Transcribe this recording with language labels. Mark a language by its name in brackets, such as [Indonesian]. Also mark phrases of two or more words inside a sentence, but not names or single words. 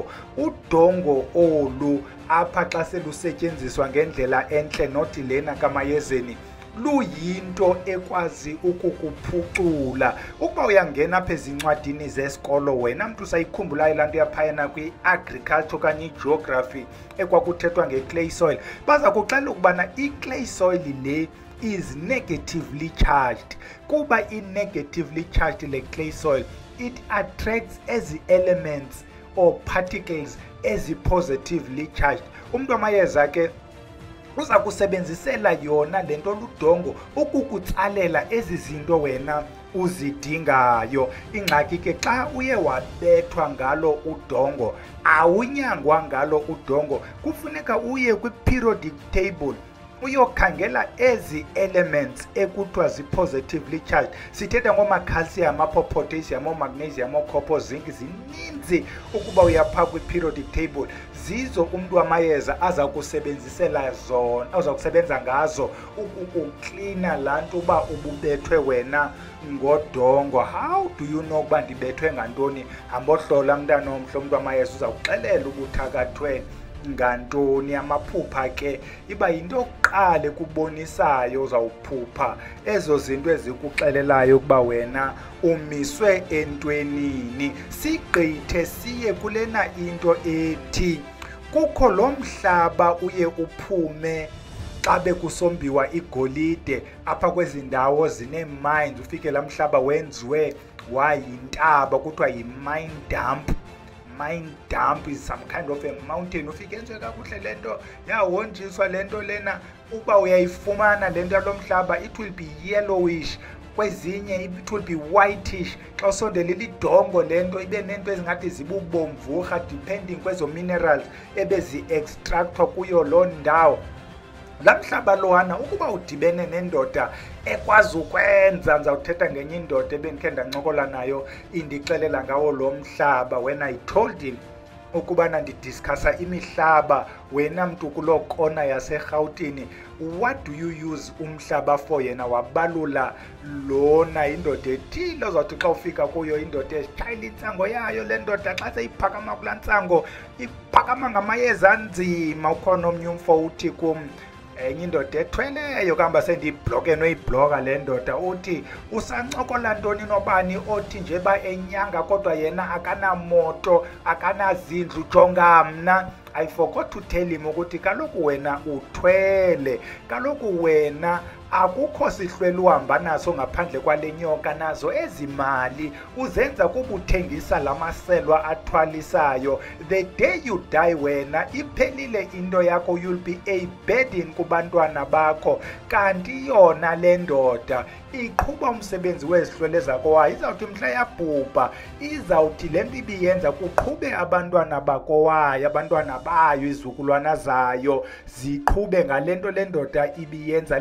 [Xhosa] Udongo olu apha xa selusetyenziswa ngendlela entle, nothi lena kamayezeni, luyinto ekwazi ukukuphucula. Ukuba uyangena apha ezincwadini zesikolo, wena mntu usayikhumbulayo laa nto yaphayana kwi-agriculture okanye i-geography ekwakuthethwa nge- [English] clay soil, [Xhosa] baza kuxelela ukubana i- [English] clay soil [Xhosa] le [English] is negatively charged. Kuba i-negatively charged le clay soil, it attracts ezi elements or particles ezi-positively charged. [Xhosa] Umntu wamayeza ke uza kusebenzisela yona le nto ludongo ukukutsalela ezi zinto wena uzidingayo. Ingxaki ke xa uye wabethwa ngalo udongo, awunyangwa ngalo udongo, kufuneka uye kwi- [English] periodic table [Xhosa] uyokhangela ezi elements ekuthiwa zi- [English] positively charged. [Xhosa] Sithetha ngoma- [English] calcium, potassium, magnesium, copper, zinc, [Xhosa] zininzi ukuba uyapha kwi- [English] periodic table. [Xhosa] Zizo umntu wamayeza aza kusebenzisela zona, aza kusebenza ngazo ukuklina laa nto uba ububethwe wena ngodongo. [English] How do you know [Xhosa] uba ndibethwe ngantoni? Hambohlola mntana omhle, umntu wamayeza uza kuxelela ubuthakathwe ngantoni. Amaphupha ke iba yinto yokuqala ekubonisayo uzawuphupha ezo zinto ezikuxelelayo ukuba wena umiswe entwenini. Sigqithe siye kulena into ethi kukho lo mhlaba uye uphume xa bekusombiwa igolide apha kwezi ndawo zine-mines. Ufike laa mhlaba wenziwe wayintaba, kuthiwa yi- [English] mine dump. Mine dump is some kind of a mountain. [Xhosa] Ufike enziwe kakuhle le nto, yahonjiswa le nto lena. Uba uyayifumana le nto yalo mhlaba, [English] it will be yellowish, kwezinye it will be whitish. [Xhosa] Xa usondela lidongo le nto ibe nento ezingathi zibubomvurha depending kwezo minerals ebezi-extractwa kuyo loo ndawo. La mhlaba lowana ukuba udibene nendoda ekwazi ukwenza, ndizawuthetha ngenye indoda ebendikhe ndancokola nayo indixelela ngawo lo mhlaba. [English] When I told him [Xhosa] ukubana ndidiscussa imihlaba, wena mntu kuloo kona yaseRhawutini, [English] what do you use umhlaba for? [Xhosa] Yena wabalula lona indoda ethile ozawuthi xa ufika kuyo indoda ezitshayela intsango yayo. Le ndoda xa seyiphakama kulaa ntsango iphakama ngamayeza anzima. Ukhona omnye umfo uthi kum, enye indoda ethweleyo kuhamba sendiyibhloke noyibhloka le ndoda, uthi usancokola ntoni nobani othi nje ba enyanga kodwa yena akanamoto akanazindlu, jonga mna. [English] I forgot to tell him [Xhosa] ukuthi kaloku wena uthwele, kaloku wena akukho sihlwele uhamba naso ngaphandle kwale nyoka. Nazo ezi mali uzenza kukuthengisa la maselwa athwalisayo. [English] The day you die [Xhosa] wena iphelile into yakho, [English] you'll be a burden [Xhosa] kubantwana bakho. Kanti yona le ndoda iqhuba umsebenzi wezihlwele zakowayo. Izawuthi mhla yabhubha izawuthi le nto ibiyenza kuqhube abantwana bakowayo, abantwana bayo, izizukulwana zayo ziqhube ngale nto le ndoda ibiyenza.